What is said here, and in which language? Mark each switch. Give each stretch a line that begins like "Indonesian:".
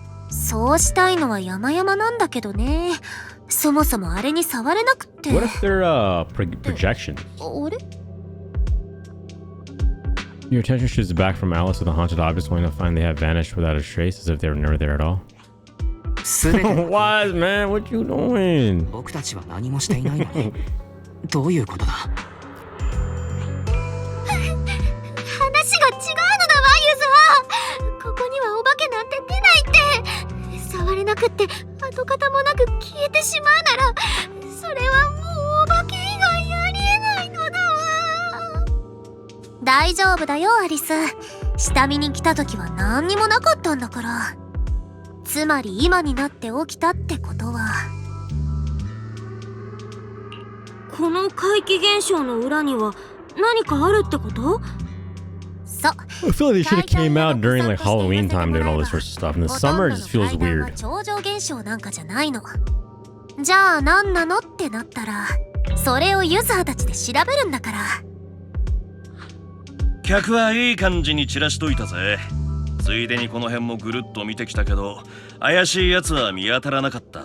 Japanese: そうしたいのは山々なんだけどね。そもそもあれに触れなくって。
English: What if they're projections?
Japanese: あれ？
English: Your attention shifts back from Alice to the haunted objects, only to find they have vanished without a trace, as if they were never there at all.
Japanese: すべて
English: Wise man, what you doing?
Japanese: 僕たちは何もしていないのにどういうことだ。話が違うのだわ、ユズハ。ここにはお化けなんて出ないって。触れなくって跡形もなく消えてしまうなら、それはもうお化け以外ありえないのだわ。大丈夫だよアリス。下見に来た時は何にもなかったんだから。つまり今になって起きたってことは、この怪奇現象の裏には何かあるってこと？そう。
English: I feel like they should have came out during like Halloween time doing all this sort of stuff. In the summer, it just feels weird.
Japanese: 超常現象なんかじゃないの。じゃあ何なのってなったら、それをユザーたちで調べるんだから。客はいい感じに散らしといたぜ。ついでにこの辺もぐるっと見てきたけど、怪しいやつは見当たらなかった。